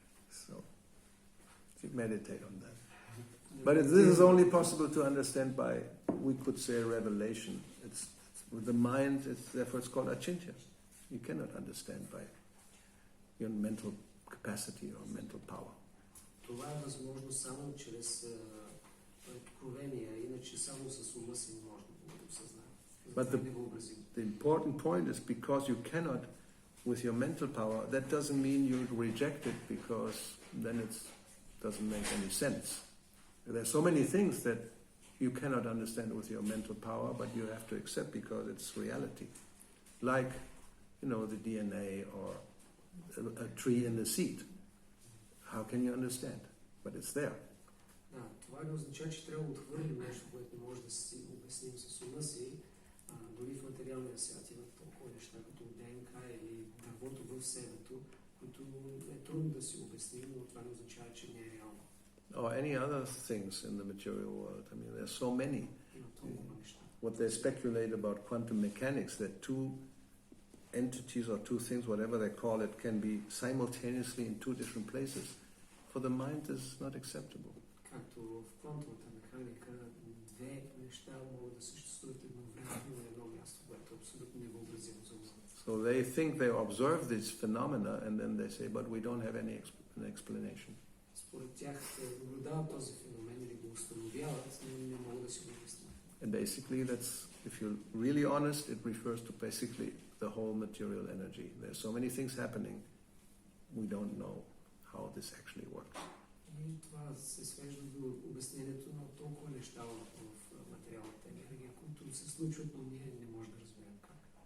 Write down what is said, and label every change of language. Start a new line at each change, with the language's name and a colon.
English: So, meditate on that. But this is only possible to understand by, we could say, revelation. It's with the mind, therefore it's called achintya. You cannot understand by your mental capacity or mental power.
Bulgarian: Това е възможно само чрез откровение, иначе само с ума си не може да го осъзнае.
English: But the important point is, because you cannot, with your mental power, that doesn't mean you reject it, because then it doesn't make any sense. There are so many things that you cannot understand with your mental power, but you have to accept because it's reality. Like, the DNA or a tree in the seed. How can you understand? But it's there.
Bulgarian: Да, това не означава, че трябва да отхвърлим нещо, което не може да си обясним с ума си. Дори в материалния свят имат толкова неща, като ДНК или дървото в себето, които е трудно да си обясним, но това не означава, че не е реално.
English: Or any other things in the material world. I mean, there's so many. What they speculate about quantum mechanics, that two entities or two things, whatever they call it, can be simultaneously in two different places, for the mind is not acceptable.
Bulgarian: Както в квантовата механика, две неща могат да съществуват едновременно на едно място, което е абсолютно невъобразимо за ума.
English: So they think they observe these phenomena and then they say, but we don't have any explanation.
Bulgarian: Според тях наблюдават този феномен или го установяват, но не могат да си го обяснят.
English: And basically that's, if you're really honest, it refers to basically the whole material energy. There's so many things happening, we don't know how this actually works.
Bulgarian: И това се свежда до обяснението на толкова неща в материалната енергия, които се случват, но ние не можем да разберем как.